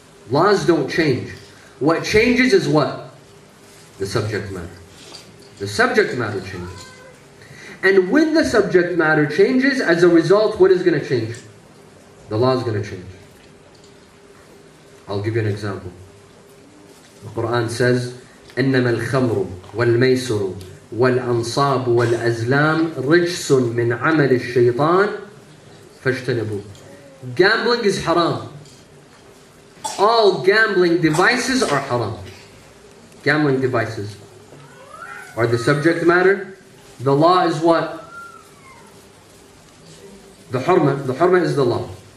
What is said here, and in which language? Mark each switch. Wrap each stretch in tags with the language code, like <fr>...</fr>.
<en>Laws don't change. What changes is what? The subject matter. The subject matter changes. And when the subject matter changes, as a result, what is going to change? The law is going to change. I'll give you an example. The Quran says,</en> <ar>إنما الخمر والميسر والأنصاب والأزلام رجس من عمل الشيطان فاجتنبوه.</ar> <en>Gambling is haram. All gambling devices are haram. Gambling devices are the subject matter. The law is what? The hurma. The hurma is the law.</en>